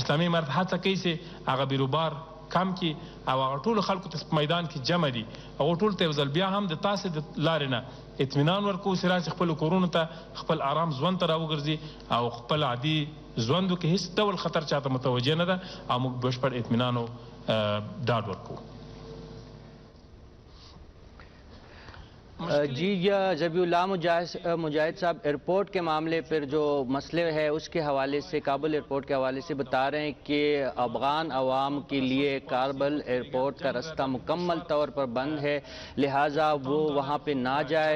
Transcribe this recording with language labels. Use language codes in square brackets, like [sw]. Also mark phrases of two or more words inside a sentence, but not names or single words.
[ps] اسلامي امارت هڅه کوي چې هغه بیروبار کم کی او هغه ټولو خلکو ته په میدان کې جمع دي، هغو ټولو ته یو ځل بیا هم د تاسې د لارې نه اطمینان ورکوو چې راسي خپلو کورونو ته خپل آرام ژوند ته راوګرځي او خپل عادي ژوند وکړي، هېڅ ډول خطر چاته متوجه نه ده او موږ بشپړ اطمینان او ډاډ ورکوو. [ur] جی ذبیح اللہ مجاہد صاحب، ایئرپورٹ کے معاملے پر جو مسئلے ہیں اس کے حوالے سے، کابل ایئرپورٹ کے حوالے سے بتا رہے ہیں کہ افغان عوام کے لیے کابل ایئرپورٹ کا راستہ مکمل طور پر بند ہے، لہٰذا وہ وہاں پہ نہ جائیں.